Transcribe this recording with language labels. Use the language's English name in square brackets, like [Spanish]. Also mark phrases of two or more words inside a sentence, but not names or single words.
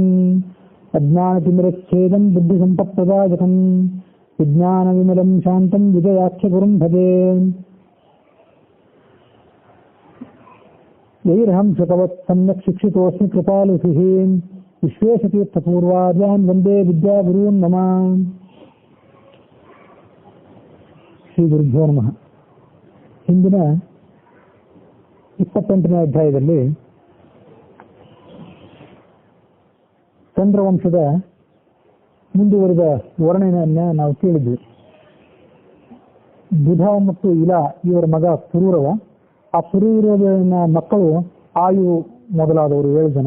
[Sanskrit] अज्ञानतिमिरच्छेदं बुद्धिसम्पत्प्रदायकं विज्ञानविमलं शान्तं विजयाख्यगुरुं भजे। यैरहं श्रुतवत् सम्यक् शिक्षितोऽस्मि कृपालुभिः विश्वेशतीर्थपूर्वार्यान् वन्दे विद्यागुरून् मम। ಶ್ರೀ ಗುರುಭ್ಯೋ ನಮಃ. [Kannada] ಹಿಂದಿನ 28ನೇ ಅಧ್ಯಾಯದಲ್ಲಿ ಚಂದ್ರವಂಶದ ಮುಂದುವರಿದ ವರ್ಣನೆಯನ್ನ ನಾವು ಕೇಳಿದ್ವಿ. ಬುಧ ಮತ್ತು ಇಲಾ ಇವರ ಮಗ ಪುರೂರವ, ಆ ಪುರೂರವನ ಮಕ್ಕಳು ಆಯು ಮೊದಲಾದವರು 7 ಜನ.